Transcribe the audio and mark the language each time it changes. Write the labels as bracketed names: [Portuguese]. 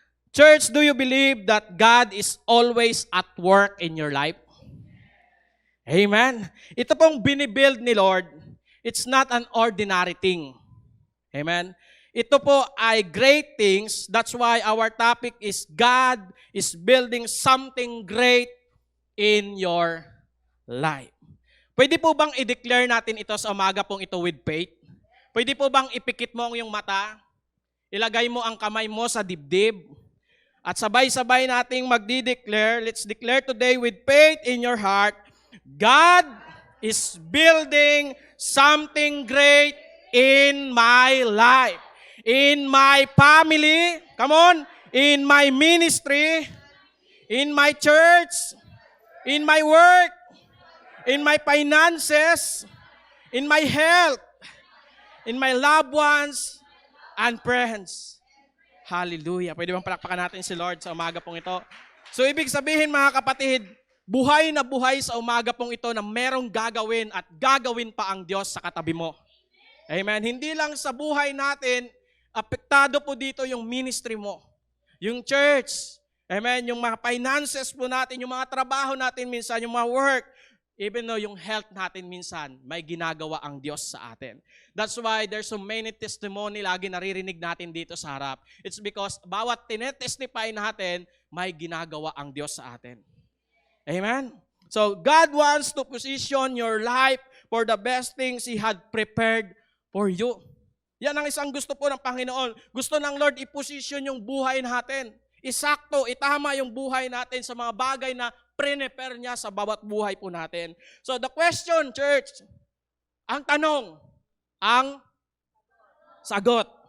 [English] Church, do you believe that God is always at work in your life? Amen. [Filipino] Ito pong binibuild ni Lord, [English] It's not an ordinary thing. Amen? [Filipino] Ito po ay great things. [English] That's why our topic is God is building something great in your life. [Filipino] Pwede po bang i-declare natin ito sa umaga pong ito with faith? Pwede po bang ipikit mo ang iyong mata? Ilagay mo ang kamay mo sa dibdib? At sabay-sabay nating magdi-declare. [English] Let's declare today with faith in your heart. God is building something great in my life. In my family. Come on. In my ministry. In my church. In my work. In my finances. In my health. In my loved ones and friends. Hallelujah. [Filipino] Pwede bang palakpakan natin si Lord sa umaga pong ito? So ibig sabihin mga kapatid, buhay na buhay sa umaga pong ito na merong gagawin at gagawin pa ang Diyos sa katabi mo. Amen. Hindi lang sa buhay natin, apektado po dito yung ministry mo. Yung church. Amen. Yung mga finances po natin, yung mga trabaho natin minsan, yung mga work. Even though yung health natin minsan, may ginagawa ang Diyos sa atin. [English] That's why there's so many testimony [Filipino] lagi naririnig natin dito sa harap. It's because bawat tinetestify natin, may ginagawa ang Diyos sa atin. Amen? [English] So, God wants to position your life for the best things He had prepared for you. [Filipino] Yan ang isang gusto po ng Panginoon. Gusto ng Lord i-position yung buhay natin. Isakto, itama yung buhay natin sa mga bagay na prepare niya sa bawat buhay po natin. [English] So the question, church, [Filipino] ang tanong, ang sagot.